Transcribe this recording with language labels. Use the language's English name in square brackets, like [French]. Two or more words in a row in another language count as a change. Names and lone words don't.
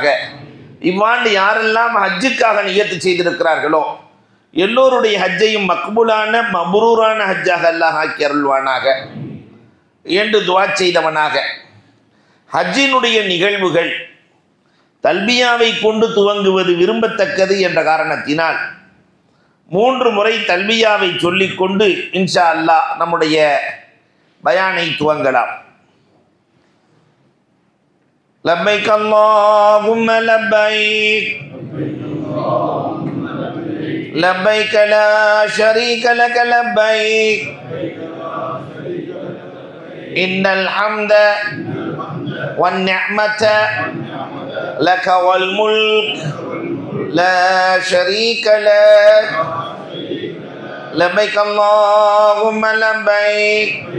[Tamil] இவ்வாண்டு யாரெல்லாம் ஹஜ்ஜுக்காக நியத்து செய்திருக்கிறார்களோ எல்லோருடைய ஹஜ்ஜையும் மக்பூலான மப்ரூரான ஹஜ்ஜாக அல்லாஹ் ஆக்கி அருள்வானாக என்று துஆ செய்தவனாக, ஹஜ்ஜினுடைய நிகழ்வுகள் தல்பியாவை கொண்டு துவங்குவது விரும்பத்தக்கது என்ற காரணத்தினால் 3 முறை தல்பியாவை சொல்லிக்கொண்டு [Arabic] إن شاء الله [Tamil] நம்முடைய பயானை துவங்கலாம். [Arabic] لبيك اللهم لبيك لبيك لا شريك لك لبيك إن الحمد والنعمة لك والملك لا شريك لك لبيك اللهم لبيك